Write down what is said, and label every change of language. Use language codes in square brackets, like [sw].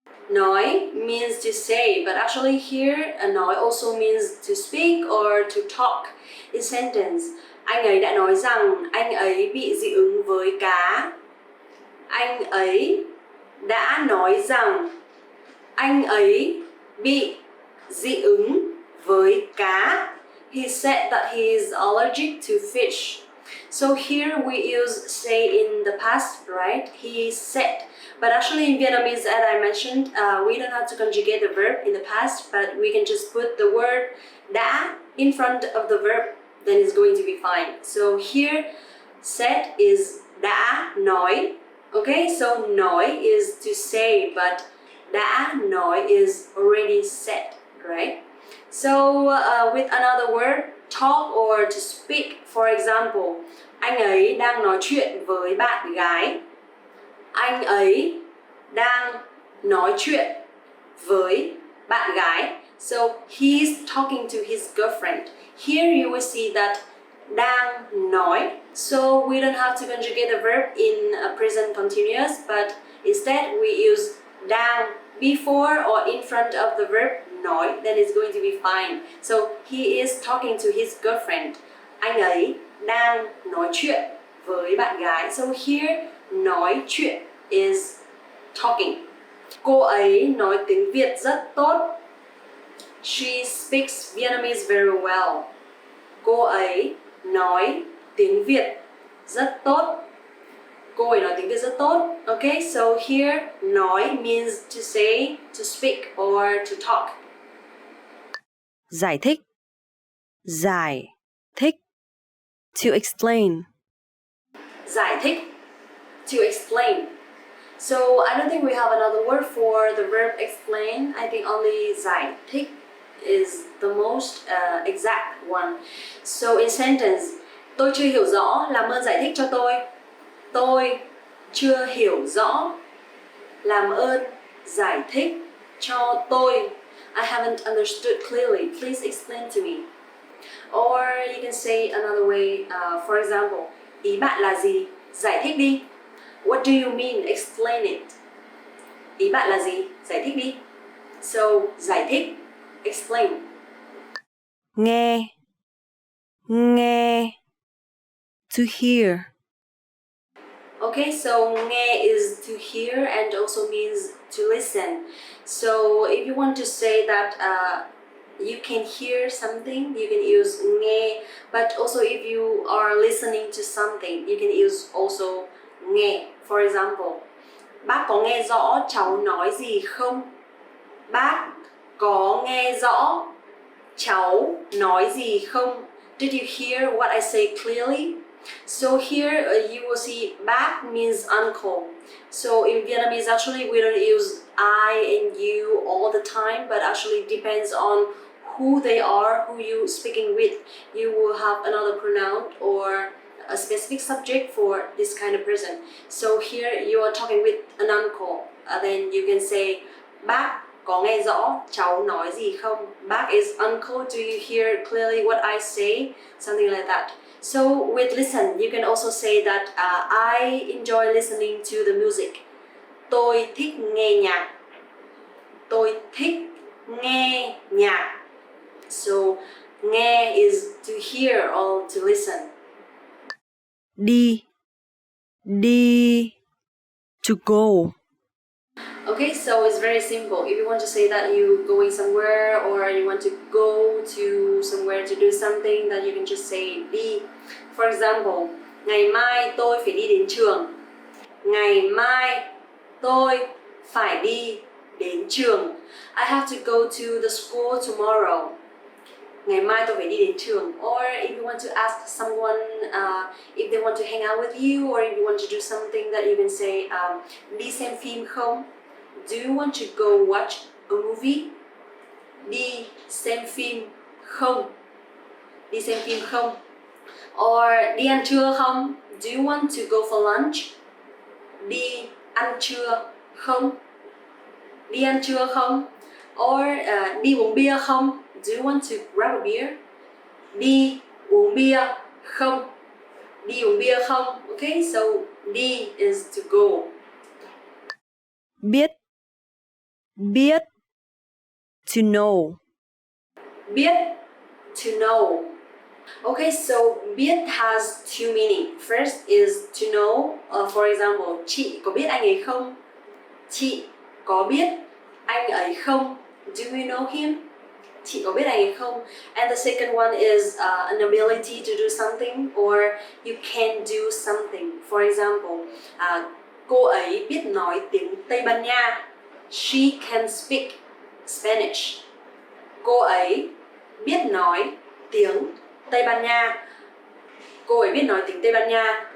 [en] Nói means to say, but actually here nói also means to speak or to talk. In sentence, [vi] anh ấy đã nói rằng anh ấy bị dị ứng với cá. Anh ấy đã nói rằng anh ấy bị dị ứng với cá. [en] He said that he is allergic to fish. So here we use say in the past, right? He said. But actually in Vietnamese, as I mentioned, we don't have to conjugate the verb in the past, but we can just put the word đã in front of the verb, then it's going to be fine. So here, said is đã nói. Okay, so nói is to say, but đã nói is already said, right? So with another word, talk or to speak, for example, [vi] anh ấy đang nói chuyện với bạn gái. Anh ấy đang nói chuyện với bạn gái. [en] So he's talking to his girlfriend. Here you will see that đang nói. So we don't have to conjugate the verb in a present continuous, but instead we use đang before or in front of the verb nói, then it's going to be fine. So he is talking to his girlfriend. [vi] Anh ấy đang nói chuyện với bạn gái. [en] So here nói chuyện is talking. [vi] Cô ấy nói tiếng Việt rất tốt. [en] She speaks Vietnamese very well. [vi] Cô ấy nói tiếng Việt rất tốt. Cô ấy nói tiếng Việt rất tốt. [en] Okay, so here nói means to say, to speak or to talk. [vi] Giải thích. Giải thích. [en] To explain. [vi] Giải thích. [en] To explain. So I don't think we have another word for the verb explain. I think only giải thích is the most exact one. So in sentence, [vi] tôi chưa hiểu rõ, làm ơn giải thích cho tôi. Tôi chưa hiểu rõ, làm ơn giải thích cho tôi. [en] I haven't understood clearly. Please explain to me. Or you can say another way. For example, [vi] ý bạn là gì? Giải thích đi. [en] What do you mean? Explain it. [vi] Ý bạn là gì? Giải thích đi. [en] So, giải thích. Explain. [vi] Nghe. Nghe. [en] To hear. Okay, so nghe is to hear and also means to listen. So if you want to say that you can hear something, you can use nghe. But also if you are listening to something, you can use also nghe. For example, [vi] bác có nghe rõ cháu nói gì không? Bác có nghe rõ cháu nói gì không? [en] Did you hear what I say clearly? So here you will see bác means uncle. So in Vietnamese actually we don't use I and you all the time, but actually depends on who they are, who you speaking with. You will have another pronoun or a specific subject for this kind of person. So here you are talking with an uncle. Then you can say [vi] bác có nghe rõ cháu nói gì không? [en] Bác is uncle. Do you hear clearly what I say? Something like that. So with listen, you can also say that I enjoy listening to the music. [vi] Tôi thích nghe nhạc. Tôi thích nghe nhạc. [en] So nghe is to hear or to listen. [vi] Đi. Đi. [en] To go. Okay, so it's very simple. If you want to say that you're going somewhere or you want to go to somewhere to do something, then you can just say đi. [vi] For example, ngày mai tôi phải đi đến trường. Ngày mai tôi phải đi đến trường. [en] I have to go to the school tomorrow. [vi] Ngày mai tôi phải đi đến trường. [en] Or if you want to ask someone if they want to hang out with you, or if you want to do something, that you can say [vi] đi xem phim không? [en] Do you want to go watch a movie? [vi] Đi xem phim không? Đi xem phim không? [en] Or [vi] đi ăn trưa không? [en] Do you want to go for lunch? [vi] Đi ăn trưa không? Đi ăn trưa không? [en] Or [vi] đi uống bia không? [en] Do you want to grab a beer? [vi] Đi uống bia không? Đi uống bia không? [en] Okay, so đi is to go. [vi] Biết. Biết. To know. Biết, [en] to know. Okay, so biết has two meaning. First is to know. For example, [vi] chị có biết anh ấy không? Chị có biết anh ấy không? [en] Do you know him? [vi] Chị có biết anh ấy không? [en] And the second one is an ability to do something, or you can do something. For example, [vi] cô ấy biết nói tiếng Tây Ban Nha. [en] She can speak Spanish. [vi] Cô ấy biết nói tiếng Tây Ban Nha. Cô ấy biết nói tiếng Tây Ban Nha.